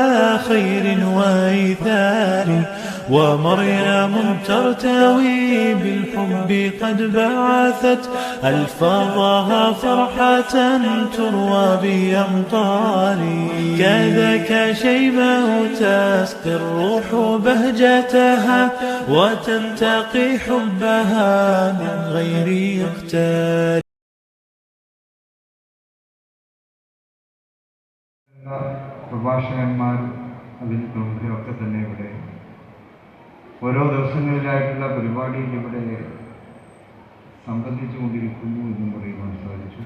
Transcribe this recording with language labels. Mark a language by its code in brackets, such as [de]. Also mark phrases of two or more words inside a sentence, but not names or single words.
[ar] خير وإيثار ومريم ترتوي بالحب قد بعثت ألفاظها فرحة تروى بأمطار كذاك شيبه تسقي الروح بهجتها وتنتقي حبها من غير يختار [ml] പ്രഭാഷകന്മാരും അതിന് പ്രമുഖരൊക്കെ തന്നെ ഇവിടെ ഓരോ ദിവസങ്ങളിലായിട്ടുള്ള പരിപാടിയിൽ ഇവിടെ സംബന്ധിച്ചുകൊണ്ടിരിക്കുന്നു എന്നും പറയുവാൻ സാധിച്ചു.